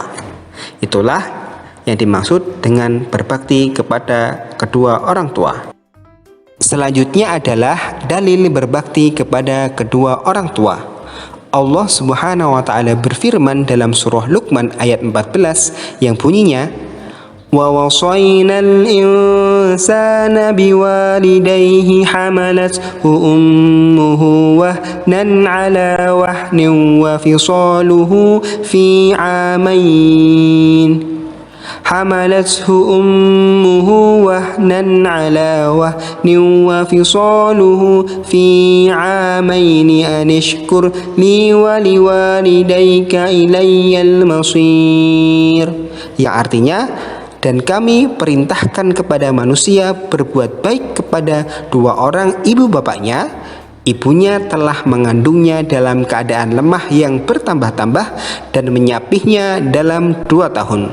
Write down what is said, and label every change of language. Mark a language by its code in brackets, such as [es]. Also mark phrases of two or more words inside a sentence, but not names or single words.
[id] Itulah yang dimaksud dengan berbakti kepada kedua orang tua. Selanjutnya adalah dalil berbakti kepada kedua orang tua. Allah [ar] سبحانه وتعالى [id] berfirman dalam surah Luqman ayat 14 yang bunyinya, [ar] ووصينا الإنسان بوالديه حملته أمه وهنا على وهن وفصاله في عامين. حملته أمه وهنا على وهن وفصاله في عامين أن اشكر لي ولوالديك إلي المصير. [id] Yang artinya, dan kami perintahkan kepada manusia berbuat baik kepada dua orang ibu bapaknya. Ibunya telah mengandungnya dalam keadaan lemah yang bertambah-tambah dan menyapihnya dalam 2 tahun.